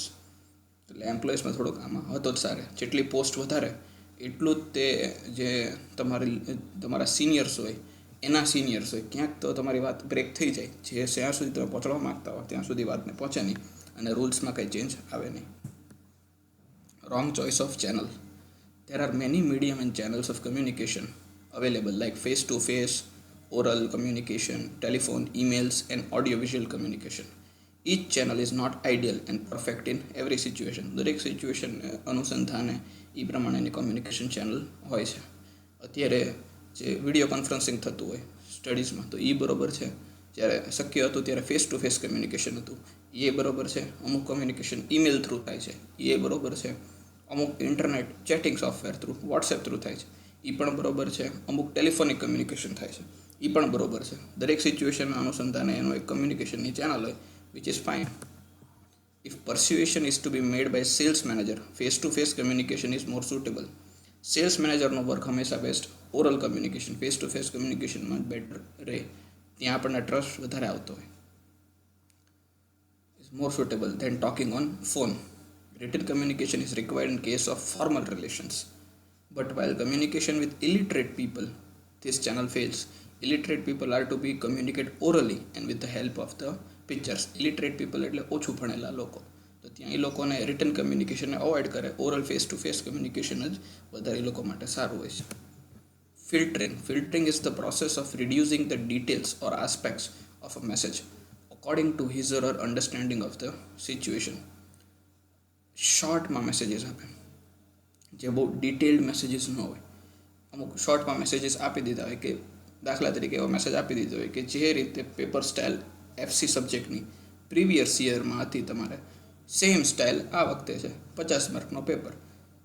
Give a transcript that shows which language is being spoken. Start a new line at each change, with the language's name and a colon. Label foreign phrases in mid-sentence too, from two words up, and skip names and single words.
Gujarati: એટલે એમ્પ્લોઈઝમાં થોડુંક આમાં હતોત્સાહ. જેટલી પોસ્ટ વધારે એટલું જ તે જે તમારા સિનિયર્સ હોય એના સિનિયર્સ હોય ક્યાંક તો તમારી વાત બ્રેક થઈ જાય. જે જ્યાં સુધી તમે પહોંચવા માગતા હો ત્યાં સુધી વાતને પહોંચે નહીં અને રૂલ્સમાં કંઈ ચેન્જ આવે નહીં.
English: Wrong choice of channel. There are many medium and channels of communication available like face-to-face, oral communication, telephone, emails and audio-visual communication. Each channel is not ideal and perfect in every situation.
Gujarati: દરેક સિચ્યુએશન અનુસંધાને એ પ્રમાણેની
English: communication channel
Gujarati: હોય છે. અત્યારે જે
English: video conferencing
Gujarati: થતું હોય સ્ટડીઝમાં તો એ બરોબર છે. જ્યારે શક્ય હતું ત્યારે
English: face to face communication
Gujarati: હતું, એ બરોબર છે. અમુક કમ્યુનિકેશન
English: email through
Gujarati: થાય છે, એ બરોબર છે. અમુક
English: internet chatting software through WhatsApp through
Gujarati: થાય છે, એ પણ બરોબર છે. અમુક
English: telephonic communication
Gujarati: થાય છે, એ પણ બરોબર છે. દરેક સિચ્યુએશનના અનુસંધાને એનું એક કમ્યુનિકેશનની ચેનલ હોય
English: which is fine. If persuasion is to be made by sales manager, face-to-face communication is more suitable. sales managerનો work
Gujarati: હંમેશા
English: best oral communication, face to face communicationમાં better
Gujarati: રહે. ત્યાં આપણને ટ્રસ્ટ વધારે આવતો હોય.
English: is more suitable than talking on phone. Written communication is required in case of formal relations. But while communication with illiterate people, this channel fails. Illiterate people are to be communicate orally and with the help of the pictures. Illiterate people
Gujarati: એટલે ઓછું ભણેલા લોકો, તો ત્યાં એ લોકોને
English: written communicationને
Gujarati: અવોઇડ કરે.
English: oral face to face communication
Gujarati: જ વધારે લોકો માટે સારું હોય છે.
English: Filtering is the process of reducing the details or aspects of a message according to his or her understanding of the situation.
Gujarati: શોર્ટમાં મેસેજીસ આપે, જે બહુ
English: detailed messages
Gujarati: ન હોય. અમુક શોર્ટમાં મેસેજીસ આપી દીધા હોય કે દાખલા તરીકે એવો મેસેજ આપી દીધો હોય કે જે રીતે
English: paper style FC subjectની previous yearમાં
Gujarati: હતી તમારે
English: same style
Gujarati: આ વખતે છે, 50 માર્કનો પેપર.